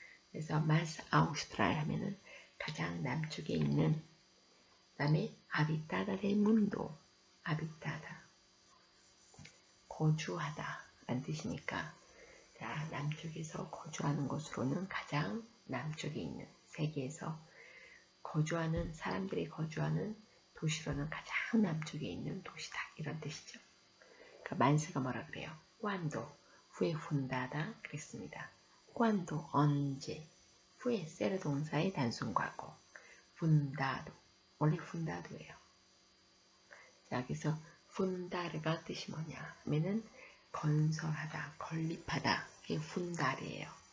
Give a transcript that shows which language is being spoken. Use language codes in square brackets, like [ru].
[ko] 그래서 마스 아우스트랄 하면은 가장 남쪽에 있는 그 다음에 아비타다 델 문도 아비타다 거주하다 라는 뜻이니까 자, 남쪽에서 거주하는 곳으로는 가장 남쪽에 있는 세계에서 거주하는 사람들이 거주하는 도시로는 가장 남쪽에 있는 도시다 이런 뜻이죠. 그러니까 만세가 뭐라 그래요? [es] cuando fue fundada [ko] 그랬습니다. cuando 언제 fue ser 동사의 단순 과거 fundado 원래 fundado예요. 자, 그래서 fundar가 뜻이 뭐냐 하면은 건설하다, 건립하다 그게 fundar이에요.